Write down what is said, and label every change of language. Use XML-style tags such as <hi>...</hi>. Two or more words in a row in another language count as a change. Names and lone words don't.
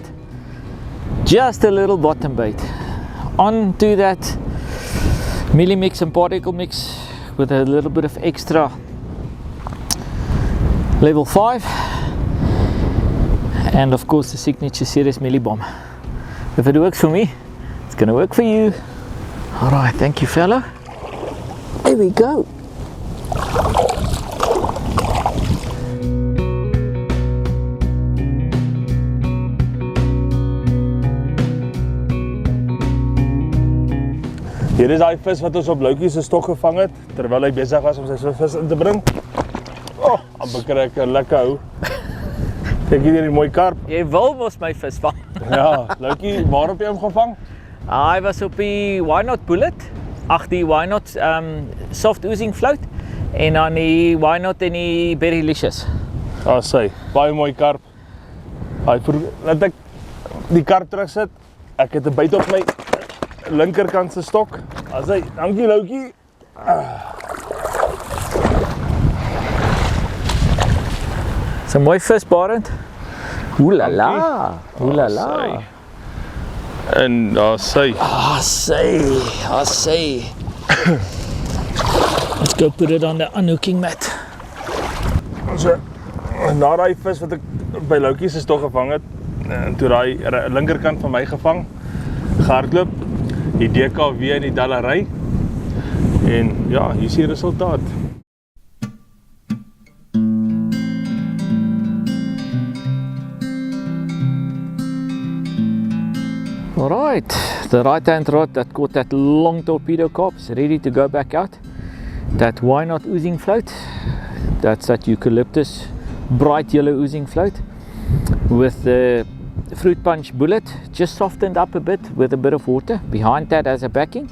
<en>Just a little bottom bait. On to that milli mix and particle mix with a little bit of extra level 5, and of course the signature series milli bomb. If it works for me, it's gonna work for you. Alright, thank you fella. There we go.</en> <af>Hier is daai vis wat ons op Loukie se stok gevang het terwyl hy besig was om sy vis in te bring. Oh, amper kry ek 'n lekker hou. Kyk hier die mooi karp. Jy wil mos my vis vang. Ja, Loukie, waar heb jy hom gevang? Hy was op die Why Not Bullet. Ag, die Why Not</af> <en>soft oozing float</en> <af>en dan die Why Not en die Berrylicious. Ah, sy, baie mooi karp. Laat ek die karp terugsit. Ek het 'n byt op my linkerkant se stok. As hy, dankie Loukie. Dis 'n mooi vis, Barend. Oelala. Oelala. En daar sy.</af> <en>Say. Let's go put it on the unhooking mat.</en> <af>So, na daai vis wat ek by Loukie se stok gevang het, toe daai linkerkant van my gevang, gehardloop, die DKW in die dallery. En ja, hier is die resultaat.</af> <en>Alright, the right hand rod that caught that long torpedo carp is ready to go back out. That Why Not oozing float, that's that eucalyptus bright yellow oozing float with the fruit punch bullet just softened up a bit with a bit of water behind that as a backing.</en>